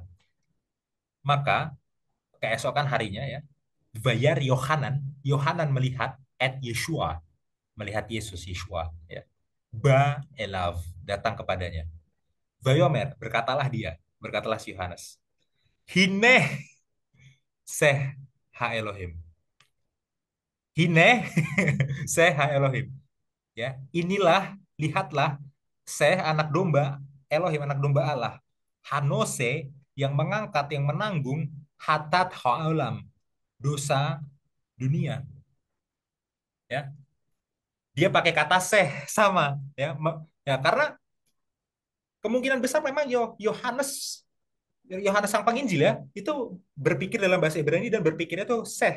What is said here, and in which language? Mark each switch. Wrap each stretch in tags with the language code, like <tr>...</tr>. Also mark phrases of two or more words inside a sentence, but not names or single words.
<id>Maka keesokan harinya ya,</id> <he>וירא יוחנן,</he> <id>Yohanan melihat</id> <he>את ישוע,</he> <id>melihat Yesus, Yeshua ya.</id> <he>בא אליו,</he> <id>datang kepadanya. Vayomer, berkatalah si Yohanes.</id> <he>הנה שה האלהים. הנה שה האלהים.</he> <id>Ya, inilah, lihatlah, seh anak domba, Elohim anak domba Allah. Hanose yang mengangkat, yang menanggung</id> <he>חטאת העולם,</he> <id>dosa dunia. Ya, dia pakai kata seh sama ya, ya karena kemungkinan besar memang Yohanes Yohanes sang penginjil ya itu berpikir dalam bahasa Ibrani dan berpikirnya tuh seh.</id>